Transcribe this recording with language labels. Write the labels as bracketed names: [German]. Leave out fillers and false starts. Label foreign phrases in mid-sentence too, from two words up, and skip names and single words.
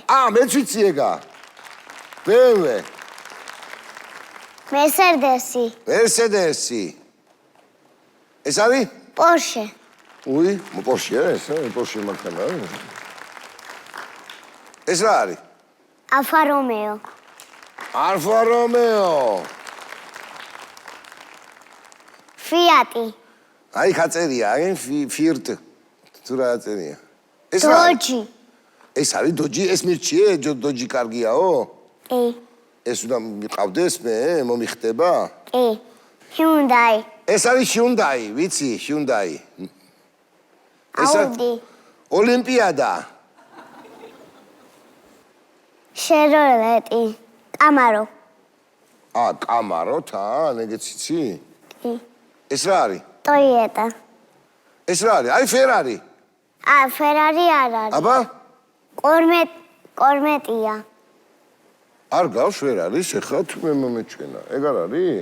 [Georgian] მეც ვიცი ეგა. BMW. Mercedes-ი. ეს არის? Porsche. უი, Porsche ეს, Porsche მანქანა. ეს რა არის? Alfa Romeo. Alfa Romeo. Fiat. აი ხაწერია, Fiat. თუ რა წერია? ეს რა? Dodge. ეს არის Dodge, ეს მირჩიე, Dodge კარგიაო? კი. ეს უნდა მიყავდეს მე, მომიხდება? კი. Hyundai. ეს არის Hyundai, ვიცი, Hyundai. Audi. ოლიმპიადა. Chevrolet. Camaro. Camaro, თან, ეგეც იცი? კი. ეს რა არის? Toyota. ეს რა არის? აი Ferrari. Ferrari არ არის. აბა? კორმეტია. არ გავს Ferrari, შეხა თუ მე მომეჩვენა. ეგ არ არის?